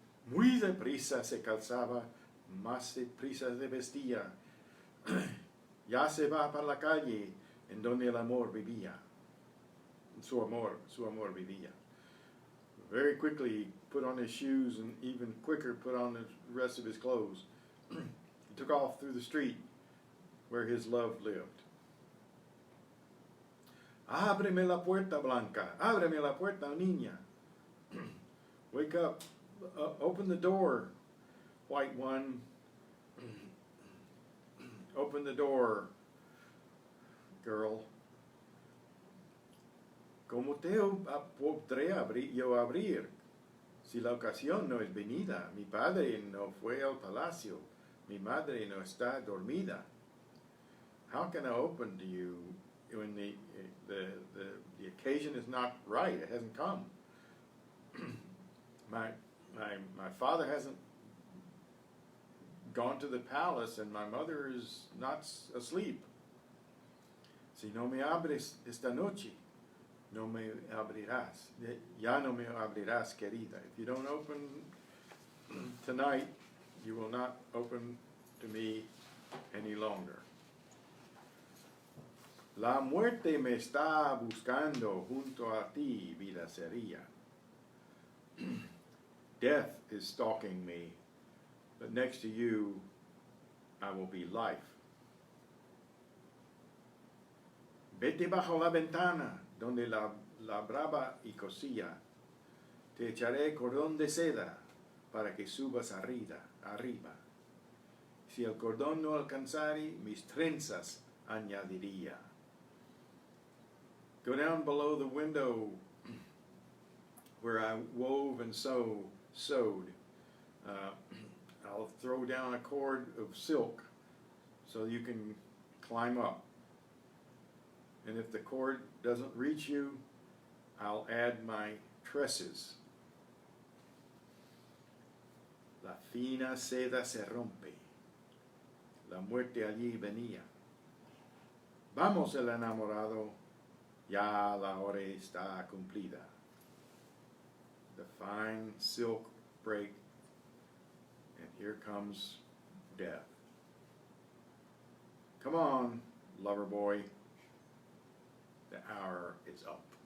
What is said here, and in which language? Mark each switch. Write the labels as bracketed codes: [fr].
[es] Muy deprisa se calzaba, más deprisa se vestía. Ya se va para la calle en donde el amor vivía. Su amor vivía. [en] Very quickly he put on his shoes and even quicker put on the rest of his clothes. He took off through the street where his love lived. [es] Ábreme la puerta, Blanca. Ábreme la puerta, niña. [en] Wake up. Open the door, white one. Open the door, girl. [es] ¿Cómo te podré yo abrir si la ocasión no es venida? Mi padre no fue al palacio. Mi madre no está dormida. [en] How can I open to you when the occasion is not right? It hasn't come. My father hasn't gone to the palace and my mother is not asleep. [es] Si no me abres esta noche, no me abrirás. Ya no me abrirás, querida. [en] If you don't open tonight, you will not open to me any longer. [es] La muerte me está buscando junto a ti, vida seria. [en] Death is stalking me, but next to you, I will be life. [es] Vete bajo la ventana, donde la brava y cosía. Te echaré cordón de seda para que subas arriba. Si el cordón no alcanzare, mis trenzas añadiría. [en] Go down below the window where I wove and sewed. I'll throw down a cord of silk so you can climb up. And if the cord doesn't reach you, I'll add my tresses. [es] La fina seda se rompe. La muerte allí venía. Vamos, el enamorado, ya la hora está cumplida. [en] The fine silk break, and here comes death. Come on, lover boy, the hour is up.